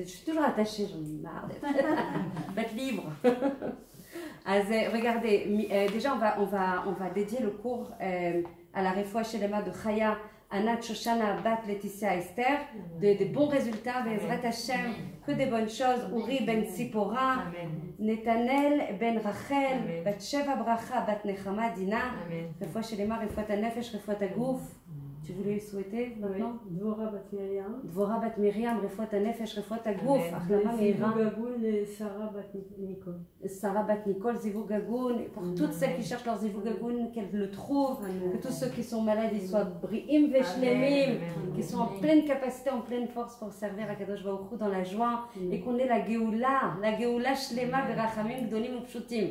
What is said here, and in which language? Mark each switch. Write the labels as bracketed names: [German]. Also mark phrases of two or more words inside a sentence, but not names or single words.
[French] Je suis toujours attachée, j'en ai marre d'être libre. Regardez, déjà on va dédier le cours à la [Hebrew] רפואה שלמה [French] de Chaya, Anat, Shoshana, Bat, Laetitia, Esther, des bons résultats, [Hebrew] בעזרת השם, [French] que des bonnes choses, Uri ben Sipora, Netanel ben Rachel, Bat Sheva Bracha, Bat Nechama, Dina, [Hebrew] רפואה שלמה, רפואת הנפש, רפואת הגוף. [French] Tu voulais souhaiter maintenant? Dvora bat Miriam. [Hebrew] Dvora bat Miriam, רפואת הנפש, רפואת הגוף, החלמה מהירה. זיווג הגון [French] et Sarah bat Nicole. Sarah bat Nicole, [Hebrew] זיווג הגון, [French] pour toutes celles qui cherchent leur [Hebrew] זיווג הגון, [French] qu'elles le trouvent, que tous ceux qui sont malades, ils soient [Hebrew] בריאים ושלמים, [French] qui sont en pleine capacité, en pleine force pour servir à [Hebrew] קדוש ברוך הוא [French] dans la joie, et qu'on ait la [Hebrew] גאולה שלמה ברחמים גדולים ופשוטים.